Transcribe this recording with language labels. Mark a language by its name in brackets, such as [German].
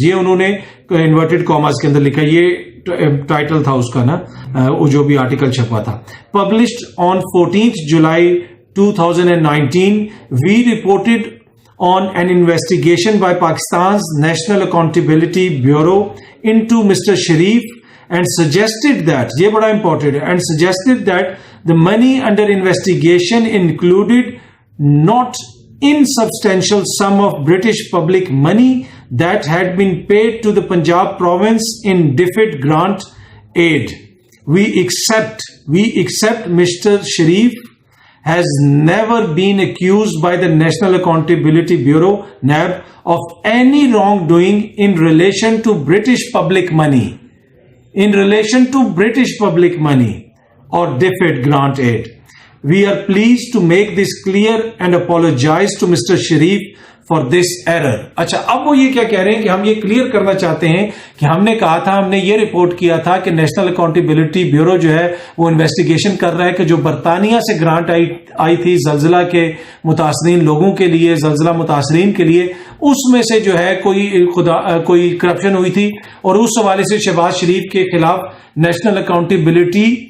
[Urdu] یہ انہوں نے انورٹڈ کاماز کے اندر لکھا، یہ ٹائٹل تھا اس کا نا، وہ جو بھی آرٹیکل چھپا تھا. [English] Published on 14 July 2019 we reported on an investigation by Pakistan's National Accountability Bureau into Mr. Sharif and suggested that, [Urdu] یہ بڑا important ہے, [English] and suggested that the money under investigation included not insubstantial sum of British public money that had been paid to the Punjab province in DFID grant aid. We accept Mr. Sharif has never been accused by the National Accountability Bureau, NAB, of any wrongdoing in relation to British public money. In relation to British public money or DFID grant aid. We are pleased to make this clear and apologize to Mr. Sharif for this error. [Urdu] اچھا، اب وہ یہ کیا کہہ رہے ہیں کہ ہم یہ کلیئر کرنا چاہتے ہیں کہ ہم نے کہا تھا، ہم نے یہ رپورٹ کیا تھا کہ نیشنل اکاؤنٹیبلٹی بیورو جو ہے وہ انویسٹیگیشن کر رہا ہے کہ جو برطانیہ سے گرانٹ آئی تھی زلزلہ کے متاثرین لوگوں کے لیے، زلزلہ متاثرین کے لیے، اس میں سے جو ہے کوئی کرپشن ہوئی تھی، اور اس حوالے سے شہباز شریف کے خلاف نیشنل اکاؤنٹیبلٹی